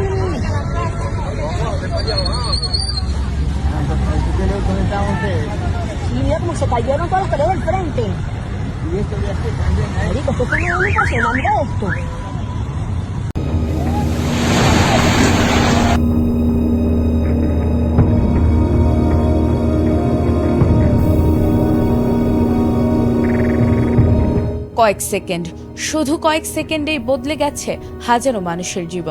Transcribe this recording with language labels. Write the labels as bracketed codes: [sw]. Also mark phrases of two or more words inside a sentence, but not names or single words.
[es] Y mira cómo se cayeron todas las paredes del frente. Marico, esto es muy impresionante esto. [bn] কয়েক সেকেন্ড, শুধু কয়েক সেকেন্ডেই বদলে গেছে হাজারো মানুষের জীবন।